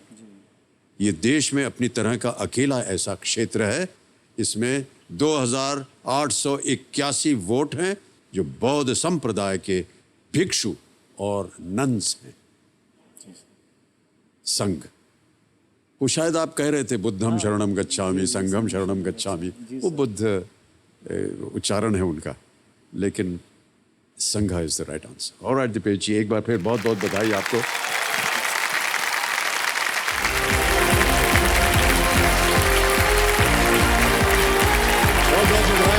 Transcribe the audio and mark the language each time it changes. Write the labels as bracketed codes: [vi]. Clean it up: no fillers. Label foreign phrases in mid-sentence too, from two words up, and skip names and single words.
[hi] ये देश में अपनी तरह का अकेला ऐसा क्षेत्र है। इसमें 2,881 वोट हैं जो बौद्ध संप्रदाय के भिक्षु और नन्स हैं। संघ, वो शायद आप कह रहे थे [pi] बुद्धम शरणम गच्छामि, संघम शरणम गच्छामि, [hi] वो बुद्ध उच्चारण है उनका, लेकिन संघ [en] is the right answer. [hi] ऑलराइट दिपेश जी, एक बार फिर बहुत बहुत बधाई आपको। बहुत बहुत बधाई।